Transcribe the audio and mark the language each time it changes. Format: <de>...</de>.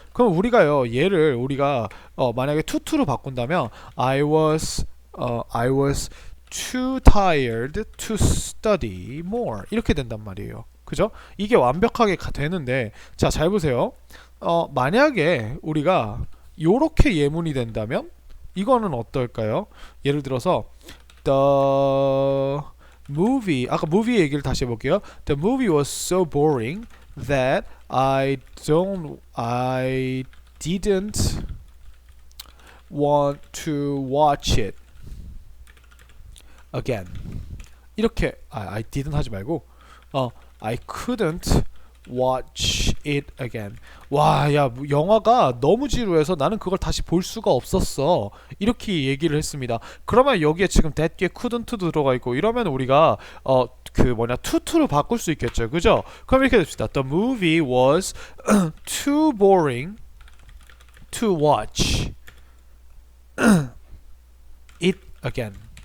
<ko>그럼 우리가요 얘를 우리가 만약에 tu로 바꾼다면</ko> <en>I was too tired to study more</en> <ko>이렇게 된단 말이에요. 그죠? 이게 완벽하게 되는데 자, 잘 보세요. 만약에 우리가 요렇게 예문이 된다면 이거는 어떨까요? 예를 들어서 the movie 아까 movie 얘기를 다시 해볼게요.</ko> <en>The movie was so boring that I didn't want to watch it again.</en> <ko>이렇게</ko> <en>I didn't</en> <ko>하지 말고</ko> <en>I couldn't watch it again.</en> <ko>와, 야, 영화가 너무 지루해서 나는 그걸 다시 볼 수가 없었어. 이렇게 얘기를 했습니다. 그러면 여기에 지금 that 뒤에 couldn't 들어가 있고 이러면 우리가 to로 바꿀 수 있겠죠. 그죠? 그럼 이렇게 됩시다.</ko> <en>The movie was too boring to watch it again.</en>